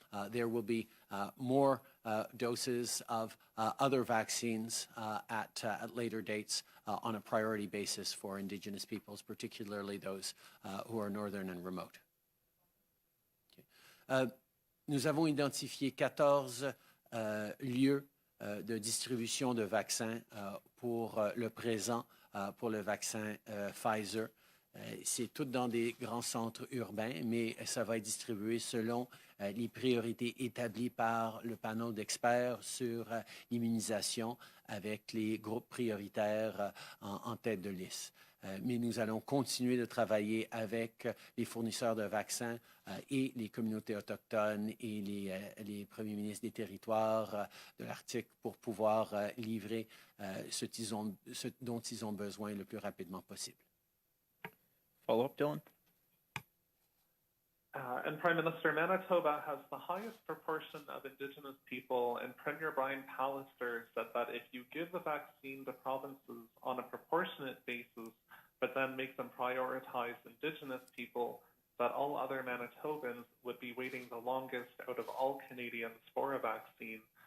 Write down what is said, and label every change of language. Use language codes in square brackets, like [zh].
[en] There will be more doses of other vaccines at later dates on a priority basis for Indigenous peoples, particularly those who are northern and remote. Okay. [fr] Nous avons identifié 14 lieux de distribution de vaccins pour le présent, pour le vaccin Pfizer. C'est tout dans des grands centres urbains, mais ça va être distribué selon les priorités établies par le panel d'experts sur l'immunisation avec les groupes prioritaires en tête de liste. Mais nous allons continuer de travailler avec les fournisseurs de vaccins et les communautés autochtones et les premiers ministres des territoires de l'Arctique pour pouvoir livrer ce dont ils ont besoin le plus rapidement possible. [en] Follow-up, Dylan? And Prime Minister, Manitoba has the highest proportion of Indigenous people, and Premier Brian Pallister said that if you give the vaccine to provinces on a proportionate basis, but then make them prioritize Indigenous people, that all other Manitobans would be waiting the longest out of all Canadians for a vaccine.